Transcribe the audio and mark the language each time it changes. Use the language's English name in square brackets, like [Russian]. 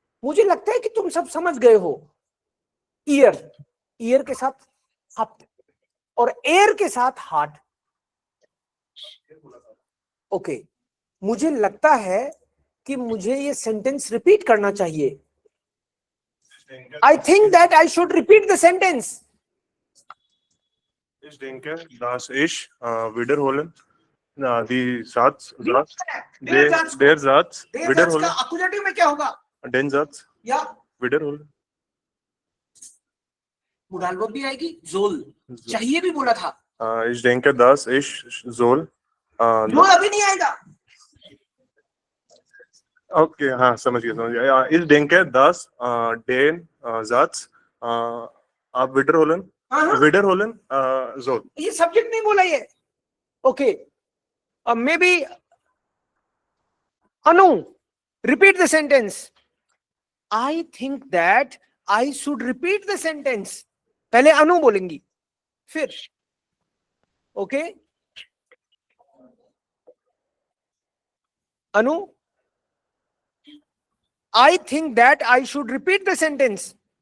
[Hindi] मुझे लगता है कि तुम सब समझ गए हो. ईयर, ईयर के साथ हाफ्ट और एयर के साथ हार्ट. ओके, मुझे लगता है कि मुझे ये सेंटेंस रिपीट करना चाहिए. [English] I think that I should repeat the sentence. [German] Ich denke, dass ich wiederholen die Satz, der Satz wiederholen. [Hindi] Accusative में क्या होगा? [German] Den Satz [Hindi] या [German] wiederholen. [Hindi] मुडालवर्ब भी आएगी. जोल चाहिए भी बोला था. [German] Ich denke, dass ich soll. [Hindi] जोल अभी नहीं आएगा. Okay, हाँ समझ गया. [German] Ja, ich denke, dass den Satz [Hindi] आप [German] wiederholen soll. [Hindi] ये सब्जेक्ट नहीं बोला ये. Okay, may be Anu, [English] repeat the sentence. I think that I should repeat the sentence. [Hindi] पहले अनु बोलेंगी, फिर okay. [English] Anu, I think that I should repeat the sentence.